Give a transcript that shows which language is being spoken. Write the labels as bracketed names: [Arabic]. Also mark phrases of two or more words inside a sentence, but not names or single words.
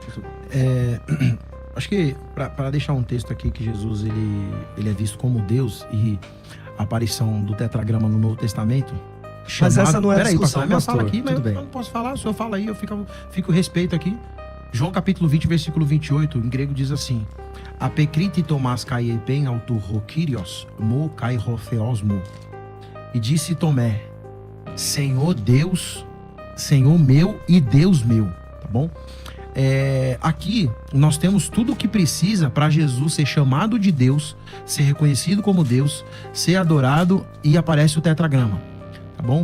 [Portuguese] Acho que para deixar um texto aqui que Jesus ele é visto como Deus e a aparição do tetragrama no Novo Testamento. Mas essa não é a Peraí, discussão, pastor, minha pastor. fala aqui, mas Tudo bem. eu não posso falar, o senhor fala aí, eu fico respeito aqui. João capítulo 20, versículo 28, em grego diz assim: [Greek] Ἀπεκρίθη Θωμᾶς καὶ εἶπεν αὐτῷ ὁ κύριός, μου καὶ ὁ θεός μου. [Portuguese] E disse Tomé: Senhor Deus, Senhor meu e Deus meu, tá bom? Aqui nós temos tudo o que precisa para Jesus ser chamado de Deus, ser reconhecido como Deus, ser adorado, e aparece o tetragrama, tá bom?